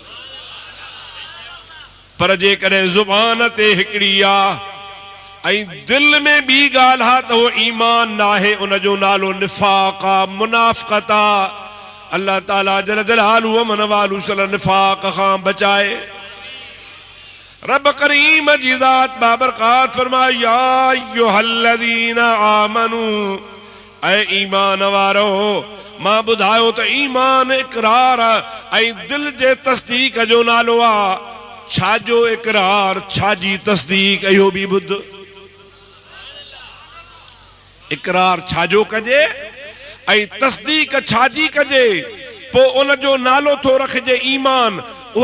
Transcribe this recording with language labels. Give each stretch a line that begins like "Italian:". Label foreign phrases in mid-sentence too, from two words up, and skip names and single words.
Sindhi: पर जेकॾहिं ज़ुबान ते हिकिड़ी आ ऐं दिल में ॿी ॻाल्हि आहे त उहो ईमान न आहे, उन जो नालो निफ़ाक़ आहे, मुनाफ़िक़त आहे।
Arabic: الله تعالى جل جلاله
Sindhi: मन वालू निफ़ाक़ खां बचाए। रब करीम जी ज़ात बाबरकात फरमाए,
Arabic: يا أيها الذين آمنوا,
Sindhi: ऐ ईमान वारो, मां ॿुधायो त ईमान इक़रार ऐं दिल जे तस्दीक जो नालो आहे। छाजो इक़रार, छाजी तस्दीक, इहो बि ॿुध। इक़रार छाजो कजे ऐं तस्दीक छाजी कजे, पोइ उन जो नालो थो रखिजे ईमान।